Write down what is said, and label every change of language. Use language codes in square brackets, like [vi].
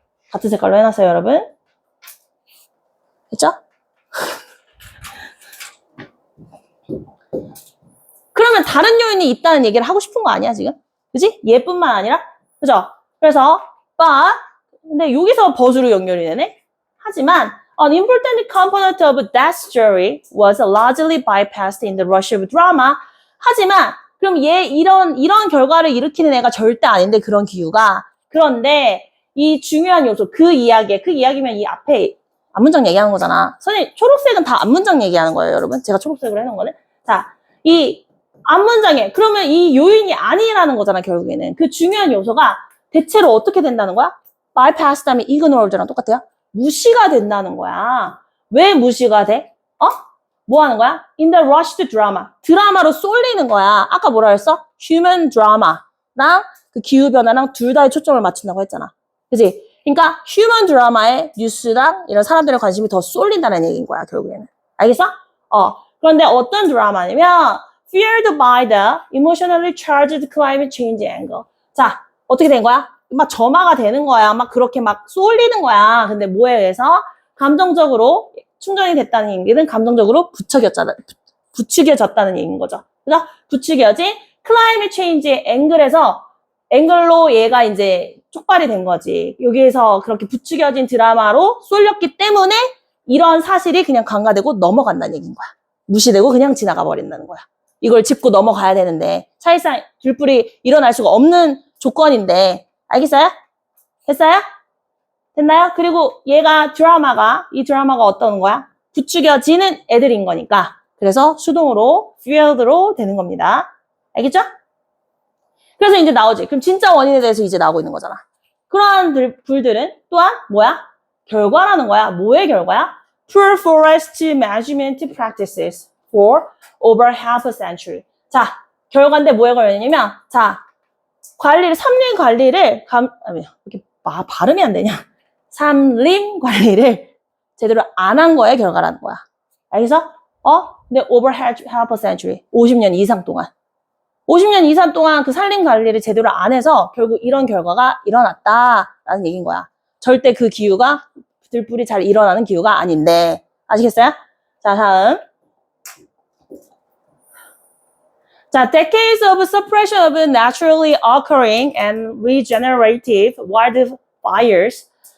[ko] 같은 색깔로 해놨어요, 여러분. 됐죠? 그러면 다른 요인이 있다는 얘기를 하고 싶은 거 아니야, 지금? 그지? 얘뿐만 아니라? 그죠? 그래서, 근데 여기서 but으로 연결이 되네? [en] 하지만, an important component of that story was largely bypassed in the rush of drama. [ko] 하지만, 그럼 얘 이런 결과를 일으키는 애가 절대 아닌데, 그런 기후가. 그런데, 이 중요한 요소, 그 이야기면 이 앞에 앞문장 얘기하는 거잖아. 선생님, 초록색은 다 앞문장 얘기하는 거예요, 여러분. 제가 초록색으로 해놓은 거는. 자, 이 앞문장에, 그러면 이 요인이 아니라는 거잖아, 결국에는. 그 중요한 요소가 대체로 어떻게 된다는 거야? bypass 다음에 ignored랑 똑같아요. 무시가 된다는 거야. 왜 무시가 돼? 뭐 하는 거야? In the rushed drama. 드라마로 쏠리는 거야. 아까 뭐라 했어? human drama 랑 그 기후변화랑 둘 다에 초점을 맞춘다고 했잖아. 그치? 그러니까 human 드라마에 뉴스랑 이런 사람들의 관심이 더 쏠린다는 얘기인 거야, 결국에는. 알겠어? [en] 그런데 어떤 드라마냐면 feared by the emotionally charged climate change angle. [ko] 자, 어떻게 된 거야? 막 점화가 되는 거야. 막 그렇게 막 쏠리는 거야. 근데 뭐에 의해서? 감정적으로 충전이 됐다는 얘기는 감정적으로 부추겨졌다는 얘기인 거죠. 그죠? 부추겨진 climate change 앵글로 얘가 이제 쪽발이 된 거지. 여기에서 그렇게 부추겨진 드라마로 쏠렸기 때문에 이런 사실이 그냥 간과되고 넘어간다는 얘기인 거야. 무시되고 그냥 지나가 버린다는 거야. 이걸 짚고 넘어가야 되는데 사실상 들불이 일어날 수가 없는 조건인데 알겠어요? 됐어요? 됐나요? 그리고 얘가 이 드라마가 어떤 거야? 부추겨지는 애들인 거니까 그래서 수동으로 field로 되는 겁니다. 알겠죠? 그래서 이제 나오지. 그럼 진짜 원인에 대해서 이제 나오고 있는 거잖아. 그러한 불들은 또한 뭐야? 결과라는 거야. 뭐의 결과야? [en] Poor forest measurement practices for over half a century. [ko] 자, 결과인데 뭐에 걸렸냐면 자, 삼림 관리를 이렇게 발음이 안 되냐? 삼림 관리를 제대로 안 한 거의 결과라는 거야. 알겠어? [en] 근데 over half a century. [ko] 50년 이상 동안. 50년 이상 동안 그 산림 관리를 제대로 안 해서 결국 이런 결과가 일어났다라는 얘기인 거야. 절대 그 기후가 들불이 잘 일어나는 기후가 아닌데. 아시겠어요? 자, 다음. [en] 자, decades of suppression of naturally occurring and regenerative wildfires.